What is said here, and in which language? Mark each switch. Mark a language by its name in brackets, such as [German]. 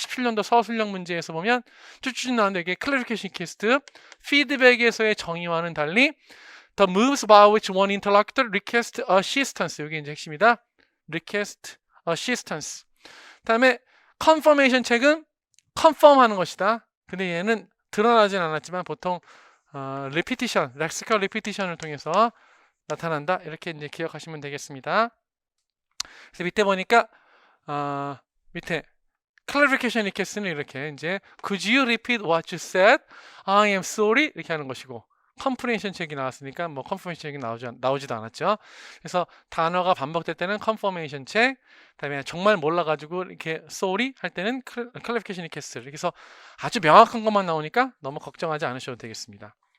[Korean] 17년도 서술형 문제에서 보면 쭉쭉 나오는데 이게 클래리피케이션 리퀘스트, 피드백에서의 정의와는 달리 [English] the moves by which one interlocutor request assistance, [Korean] 이게 이제 핵심이다. [English] request assistance. [Korean] 다음에 [English] confirmation check은 confirm [Korean] 하는 것이다. 근데 얘는 드러나진 않았지만 보통 repetition, lexical repetition을 통해서 나타난다. 이렇게 이제 기억하시면 되겠습니다. 그래서 밑에 보니까 밑에 [English] clarification request는 [Korean] 이렇게 이제 [English] could you repeat what you said? I am sorry [Korean] 이렇게 하는 것이고, comprehension check이 나왔으니까 뭐 confirmation check이 나오지도 않았죠. 그래서 단어가 반복될 때는 confirmation check, 그다음에 정말 몰라가지고 이렇게 sorry 할 때는 clarification request. 이렇게 해서 아주 명확한 것만 나오니까 너무 걱정하지 않으셔도 되겠습니다.